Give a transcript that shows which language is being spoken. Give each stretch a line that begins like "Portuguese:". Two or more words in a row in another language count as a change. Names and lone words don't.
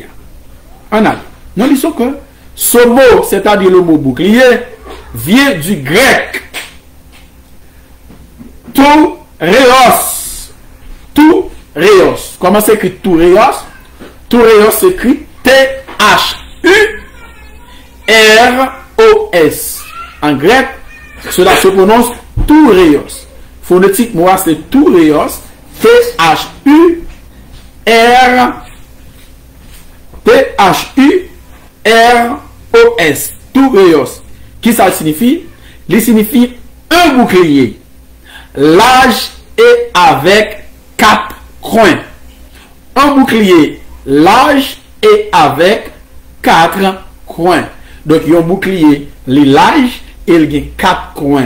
French: En allez, nous disons que ce mot, c'est-à-dire le mot bouclier, vient du grec toureos. Toureos. Comment s'écrit toureos? Toureos s'écrit T-H-U-R-E-O-S. T-H-U-R-O-S. En grec, cela se prononce toureios. Phonétiquement, c'est toureios. T-H-U-R-O-S. Toureios. Qui ça signifie? Il signifie un bouclier. Large et avec 4 coins. Un bouclier large et avec 4 coins. Donc, il y a un bouclier large et il y a 4 coins.